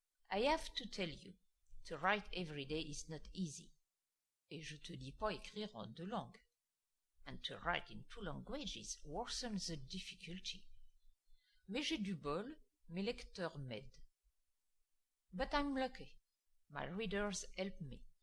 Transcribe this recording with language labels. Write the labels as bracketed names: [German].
[English] I have to tell you, to write every day is not easy. [French] Et je te dis pas écrire en 2 langues. [English] And to write in 2 languages worsens the difficulty. [French] Mais j'ai du bol, mes lecteurs m'aident. [English] But I'm lucky. My readers help me.